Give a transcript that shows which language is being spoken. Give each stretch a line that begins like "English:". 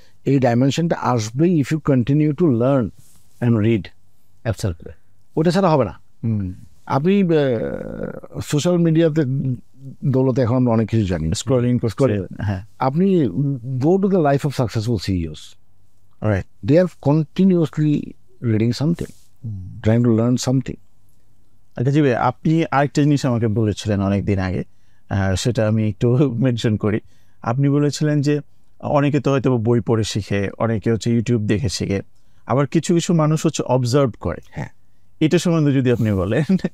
Bangla: এই ডাইমেনশনটা আসবেই
English: If you continue to learn and read. Absolutely,
Bangla: ওটা ছাড়া হবে না। আপনি সোশ্যাল মিডিয়াতে দৌলতে এখন আমরা অনেক কিছু জানি, স্ক্রলিং, হ্যাঁ, আপনি
English: Go to the life of successful CEOs, right, they are continuously reading something, trying to learn something.
Bangla: আচ্ছা জি ভাই, আপনি আরেকটা জিনিস আমাকে বলেছিলেন অনেক দিন আগে, সেটা আমি একটু মেনশন করি। আপনি বলেছিলেন যে অনেকে তো হয়তো বই পড়ে শিখে, অনেকে হচ্ছে ইউটিউব দেখে শিখে, আবার কিছু কিছু মানুষ হচ্ছে অবজার্ভ করে। হ্যাঁ, এটা সম্বন্ধে যদি আপনি বলেন।